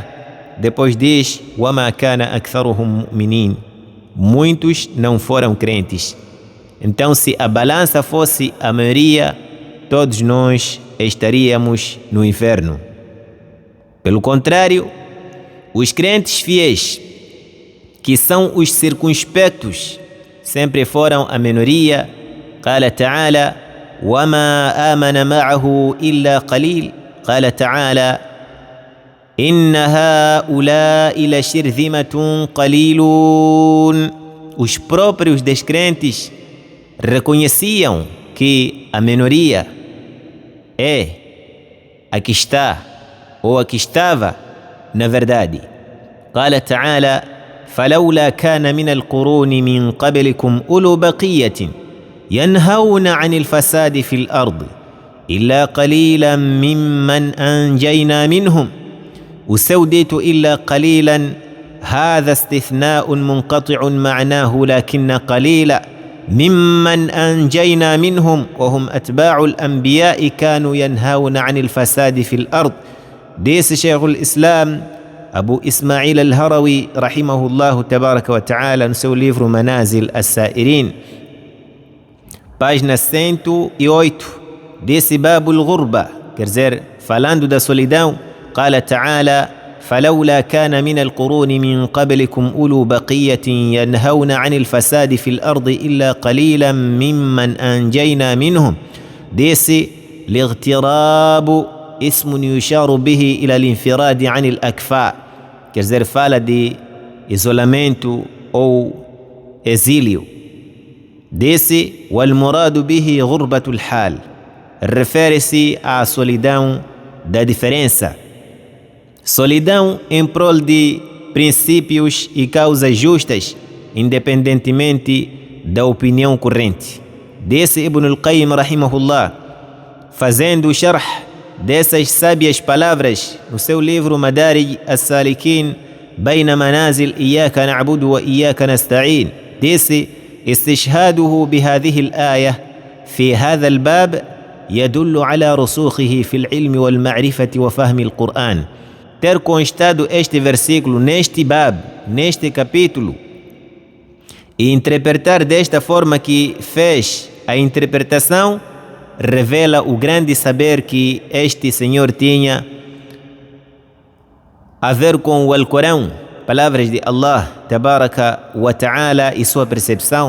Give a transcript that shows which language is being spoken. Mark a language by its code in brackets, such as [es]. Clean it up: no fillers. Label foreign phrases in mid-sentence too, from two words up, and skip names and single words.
[pt] Depois diz [ar] وما كان أكثرهم مؤمنين. [pt] Muitos não foram crentes. Então, se a balança fosse a maioria, todos nós estaríamos no inferno. Pelo contrário, os crentes fiéis, que são os circunspectos, sempre foram a minoria. [ar] قال تعالى وما آمن معه إلا قليل. قال تعالى إن هؤلاء لشرذمة قليلون. [pt] Os próprios descrentes reconheciam que a minoria é a que está ou a que estava na verdade. [ar] قال تعالى فلولا كان من القرون من قبلكم أولو بقية ينهون عن الفساد في الأرض إلا قليلا ممن أنجينا منهم. [pt] O seu dito [ar] إلا قليلا هذا استثناء منقطع معناه لكن قليلا ممن أنجينا منهم وهم أتباع الأنبياء كانوا ينهون عن الفساد في الأرض. [pt] Disse Sheikh al-Islam Abu Ismail al-Harawi [ar] رحمه الله تبارك وتعالى [pt] no seu livro Manazil as-Sa'irin, página 108, desse Babul Ghurba, quer dizer, falando da solidão. [ar] قال تعالى فلولا كان من القرون من قبلكم أولو بقية ينهون عن الفساد في الأرض إلا قليلا ممن أنجينا منهم. desse الاغتراب اسم يشار به إلى الانفراد عن الأكفاء, [pt] quer dizer, fala de isolamento ou exílio. [ar] desse والمراد به غربة الحال, [pt] refere-se à solidão da diferença, solidão em prol de princípios e causas justas, independentemente da opinião corrente. desse Ibn al-Qayyim rahimahullah, fazendo o sharh dessas sábias palavras no seu livro Madarij as-Salikin بين منازل إياك نعبد وإياك نستعين. [ar] desse استشهاده بهذه الآية في هذا الباب يدل على رسوخه في العلم والمعرفة وفهم القرآن. [pt] Ter constado este versículo neste bab, neste capítulo, e interpretar desta forma que fez a interpretação, revela o grande saber que este senhor tinha a ver com o Alcorão, palavras de Allah [ar] تبارك وتعالى [pt] e sua percepção.